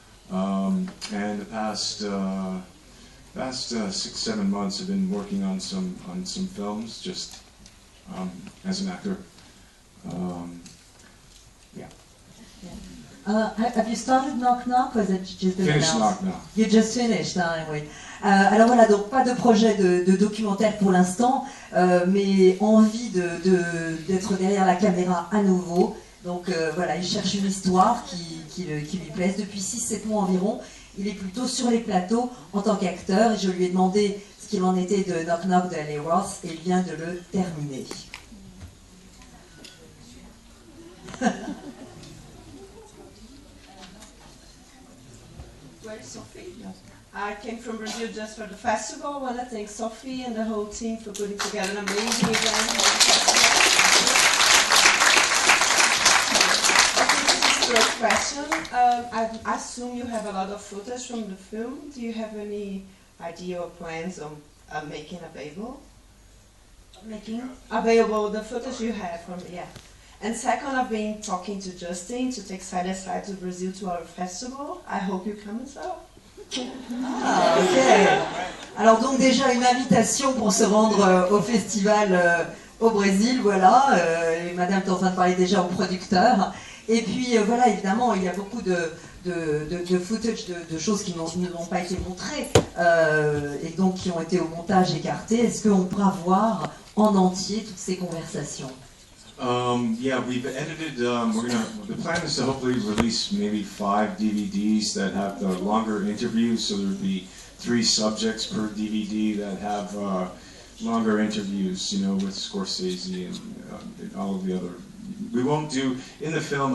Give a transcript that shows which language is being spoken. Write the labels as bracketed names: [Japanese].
[English] And the past 6-7 months I've been working on some films, just as an actor. Yeah. Have you started Knock Knock, or is it just been Finished announced? Knock Knock. You just finished, hein, oui. [French] Alors voilà, donc pas de projet de documentaire pour l'instant, mais envie d'être derrière la caméra à nouveau. Donc voilà, il cherche une histoire qui lui plaise. Depuis 6-7 mois environ, il est plutôt sur les plateaux en tant qu'acteur. Et je lui ai demandé ce qu'il en était de Knock Knock de Eli Roth, et il vient de le terminer. [English] Well, Sophie, I came from Brazil just for the festival. I want to thank Sophie and the whole team for putting together an amazing event. I think this is First question. I assume you have a lot of footage from the film. Do you have any idea or plans on making available? Making Available the footage you have from And second, I've been talking to Justin to take Side by Side to Brazil to our festival. I hope you come as well. [French] Ah, ok. Alors donc déjà une invitation pour se rendre au festival au Brésil, voilà. Et Madame est en train de parler déjà au producteur. Et puis voilà, évidemment, il y a beaucoup de footage, de choses qui n'ont pas été montrées et donc qui ont été au montage écarté. Est-ce qu'on pourra voir en entier toutes ces conversations? [English] Yeah, we've edited. The plan is to hopefully release maybe 5 DVDs that have the longer interviews. So there'll be 3 subjects per DVD that have longer interviews. You know, with Scorsese and all of the other. We won't do in the film.